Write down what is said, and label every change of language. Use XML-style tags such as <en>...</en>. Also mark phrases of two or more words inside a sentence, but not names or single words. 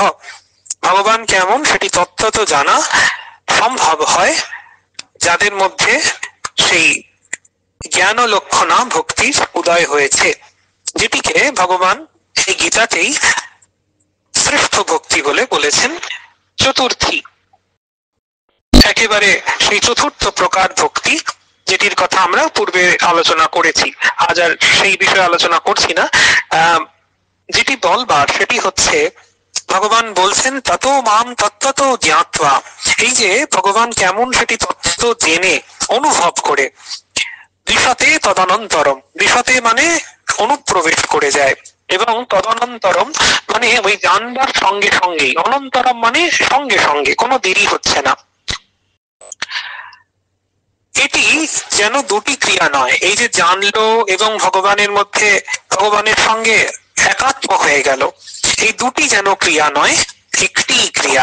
<bn>ভগবান কেমন সেটি তত্ত্বত জানা সম্ভব হয় যাদের মধ্যে সেই জ্ঞান লক্ষণা ভক্তির উদয় হয়েছে, যেটিকে ভগবান এই গীতাতেই শ্রেষ্ঠ ভক্তি বলে বলেছেন। চতুর্থী, একেবারে সেই চতুর্থ প্রকার ভক্তি, যেটির কথা আমরা পূর্বে আলোচনা করেছি, আজ আর সেই বিষয়ে আলোচনা করছি না। যেটি বলবার সেটি হচ্ছে ভগবান বলছেন</bn> <sa>ততো মাম তত্ত্বতো জ্ঞাত্বা।</sa> <bn>এই যে ভগবান কেমন সেটি তত্ত্ব জেনে, অনুভব করে,</bn> <sa>বিশতে তদনন্তরম।</sa> <bn>বিশতে মানে অনুপ্রবেশ করে যায়, এবং তদনন্তরম মানে ওই জানবার সঙ্গে সঙ্গেই। অনন্তরম মানে সঙ্গে সঙ্গে, কোনো দেরি হচ্ছে না। এটি যেন দুটি ক্রিয়া নয়, এই যে জানলো এবং ভগবানের মধ্যে ভগবানের সঙ্গে একাত্ম হয়ে গেল, এই দুটি যেন ক্রিয়া নয়, একটি ক্রিয়া।</bn>